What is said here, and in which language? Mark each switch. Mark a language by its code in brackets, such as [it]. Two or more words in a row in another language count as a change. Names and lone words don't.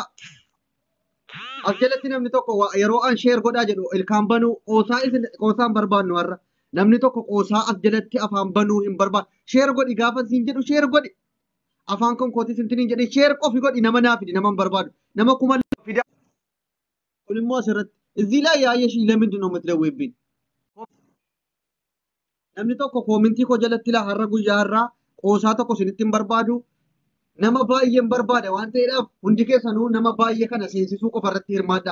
[om] as jalatti namni tokko yeroo an sheer godhaa jedhu ilkaan banuu qoosaan barbaannu har'a namni tokko qoosaa as jalatti afaan banuu hin barbaadu sheer godhi gaafa siin jedhu sheer godhi afaan kan kooti sintiniin jedhe sheer qofi godhi nama naa fidi nama hin barbaadu nama 2,000 fida kun immoo asirratti [am] እዚህ ላይ ያየሽኝ ለምንድን ነው የምትደውይብኝ? [om] namni tokko koomintii koo jalatti laa har'a guyyaa har'aa qoosaa tokko isinitti hin barbaadu. Nama baay'een barbaada waan ta'eedhaaf hundi keessanuu nama baay'ee kana seensisuu qofa irratti hirmaadhaa.